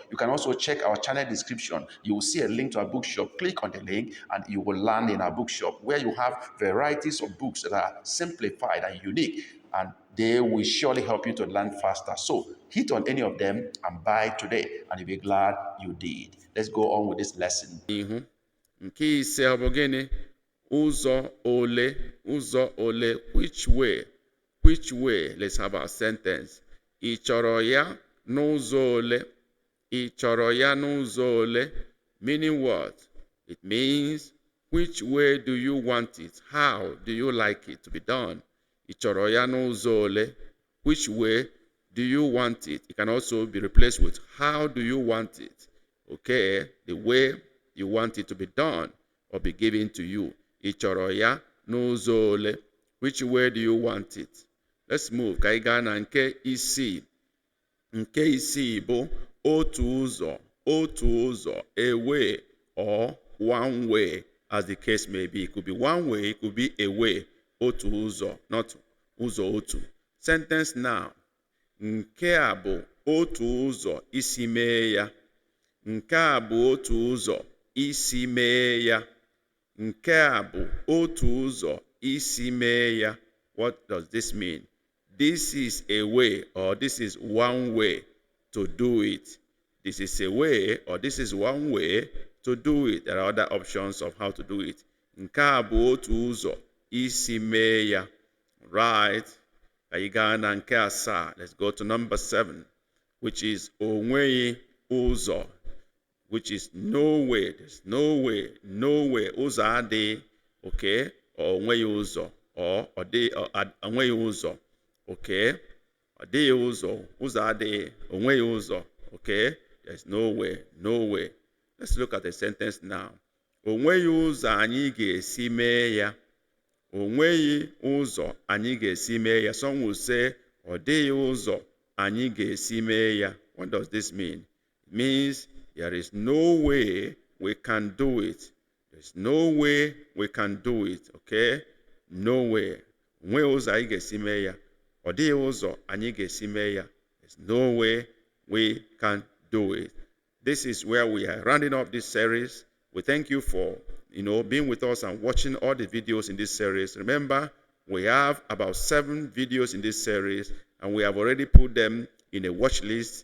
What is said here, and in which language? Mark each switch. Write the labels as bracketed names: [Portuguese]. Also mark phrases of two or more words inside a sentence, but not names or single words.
[English] You can also check our channel description. You will see a link to our bookshop. Click on the link and you will land in our bookshop where you have varieties of books that are simplified and unique, and they will surely help you to learn faster. So hit on any of them and buy today, and you'll be glad you did. Let's go on with this lesson. [Igbo] Nke ise ọ bụ gịnị? Ụzọ ole, [English] which way, let's have our sentence. [Igbo] Ị chọrọ ya n'ụzọ ole? [English] Meaning what? It means, which way do you want it? How do you like it to be done? [Igbo] Ị chọrọ ya n'ụzọ ole? [English] Which way do you want it? It can also be replaced with, how do you want it? Okay, the way you want it to be done or be given to you. [Igbo] Ị chọrọ ya n'ụzọ ole? [English] Which way do you want it? Let's move. [Igbo] Ka anyị gaa na nke isii. Nke isii bụ otu ụzọ, [English] a way or one way, as the case may be. It could be one way, it could be a way. [Igbo] Otu ụzọ, not ụzọ otu. [English] Sentence now. [Igbo] Nke a bụ otu ụzọ isi mee ya. Nke a bụ otu ụzọ isi mee ya. Nke a bụ otu ụzọ isi mee ya. [English] What does this mean? This is a way, or this is one way to do it. This is a way, or this is one way to do it. There are other options of how to do it. [Igbo] Nke a bụ otu ụzọ isi mee ya. Right. Anyị gaa na nke asaa. [English] Let's go to number 7, which is [Igbo] onweghị ụzọ, [English] which is no way. There's no way. [Igbo] Ụzọ adịghị. Okay. Or onweghị ụzọ. Or onweghị ụzọ. Okay. Adịghị ụzọ. Ụzọ adịghị. Onweghị ụzọ. [English] Okay. There's no way. Let's look at the sentence now. [Igbo] Onweghị ụzọ anyị ga-esi mee ya. Onweghị ụzọ anyị ga-esi mee ya. [English] Some will say, [Igbo] ọ dịghị ụzọ anyị ga-esi mee ya. [English] What does this mean? It means there is no way we can do it. There's no way we can do it. Okay? No way. [Igbo] Onweghị ụzọ anyị ga-esi mee ya. Ọ dịghị ụzọ anyị ga-esi mee ya. [English] There's no way we can do it. This is where we are rounding up this series. We thank you for being with us and watching all the videos in this series. Remember, we have about 7 videos in this series, and we have already put them in a watch list.